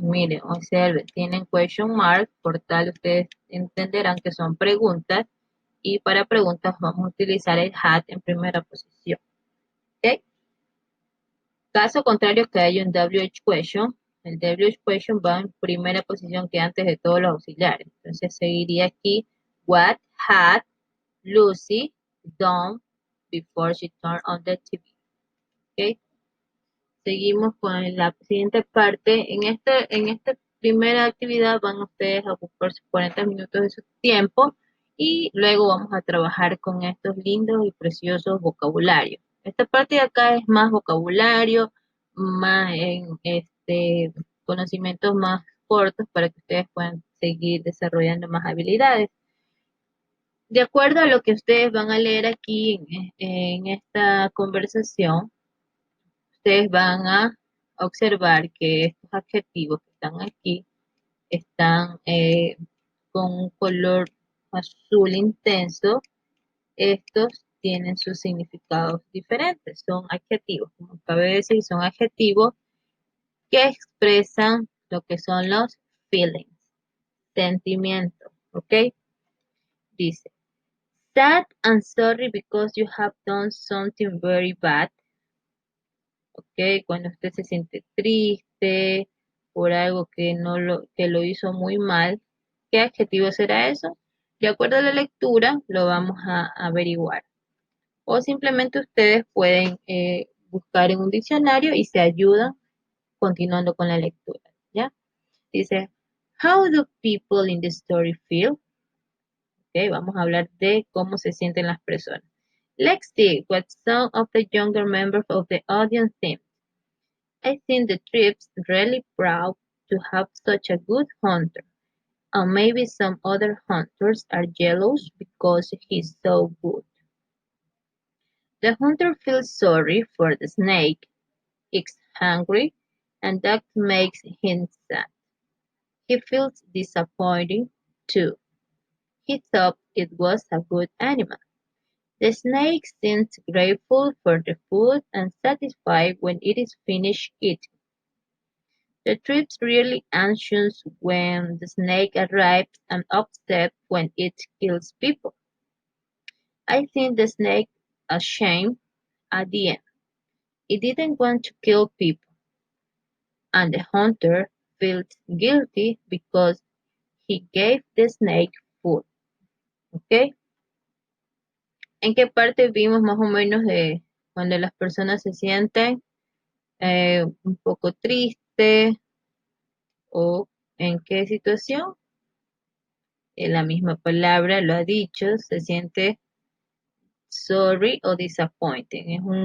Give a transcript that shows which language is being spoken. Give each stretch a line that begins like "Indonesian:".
Spanish: Miren, observen, tienen question mark, por tal ustedes entenderán que son preguntas. Y para preguntas vamos a utilizar el had en primera posición. ¿Ok? Caso contrario que haya un WH question, el WH question va en primera posición que antes de todos los auxiliares. Entonces seguiría aquí,
English: what had Lucy done before she turned on the TV? ¿Ok?
Spanish: Seguimos con la siguiente parte. En esta primera actividad van ustedes a ocupar sus 40 minutos de su tiempo y luego vamos a trabajar con estos lindos y preciosos vocabularios. Esta parte de acá es más vocabulario, más en conocimientos más cortos para que ustedes puedan seguir desarrollando más habilidades. De acuerdo a lo que ustedes van a leer aquí en esta conversación, ustedes van a observar que estos adjetivos que están aquí están con un color azul intenso, estos tienen sus significados diferentes. Son adjetivos, como cabe decir, son adjetivos que expresan lo que son los feelings, sentimientos, ¿ok?
English: Dice, sad and sorry because you have done something very bad. ¿Ok?
Spanish: Cuando usted se siente triste por algo que lo hizo muy mal, ¿qué adjetivo será eso? De acuerdo a la lectura, lo vamos a averiguar. O simplemente ustedes pueden buscar en un diccionario y se ayudan continuando con la lectura, ¿ya?
English: Dice, how do people in the story feel?
Spanish: Ok, vamos a hablar de cómo se sienten las personas.
English: Let's see what some of the younger members of the audience think. I think the trip's really proud to have such a good hunter, and maybe some other hunters are jealous because he's so good. The hunter feels sorry for the snake, he's hungry, and that makes him sad. He feels disappointed too. He thought it was a good animal. The snake seems grateful for the food and satisfied when it is finished eating. The trip's really anxious when the snake arrives and upset when it kills people. I think the snake ashamed at the end. It didn't want to kill people, and the hunter feels guilty because he gave the snake food. ¿Ok?
Spanish: ¿En qué parte vimos más o menos de cuando las personas se sienten un poco tristes o en qué situación? La misma palabra lo ha dicho, se siente sorry o disappointing.